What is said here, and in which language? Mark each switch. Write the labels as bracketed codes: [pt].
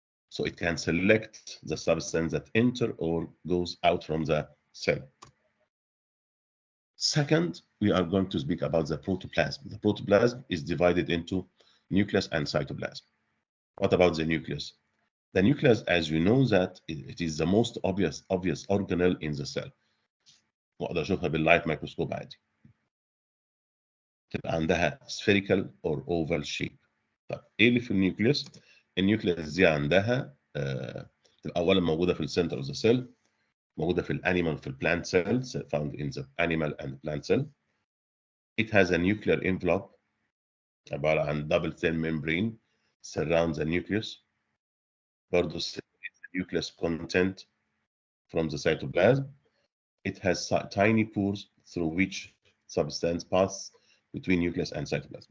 [en] So it can select the substance that enter or goes out from the cell. Second, we are going to speak about the protoplasm. The protoplasm is divided into nucleus and cytoplasm. What about the nucleus? The nucleus, as you know, that it is the most obvious organelle in the cell. [ar] واقدر اشوفها باللايت مايكروسكوب عادي. تبقى عندها [en] spherical or oval shape. [ar] طب ايه اللي في النيوكليوس؟ النيوكليوس دي عندها تبقى اولا موجوده في السنتر اوف ذا سيل، موجوده في الانيمال في البلانت [en] cells found in the animal and plant cell. It has a nuclear envelope [ar] عباره عن [en] double thin membrane surrounds the nucleus. [ar] برضه [en] nucleus content from the cytoplasm. It has tiny pores through which substance pass between nucleus and cytoplasm.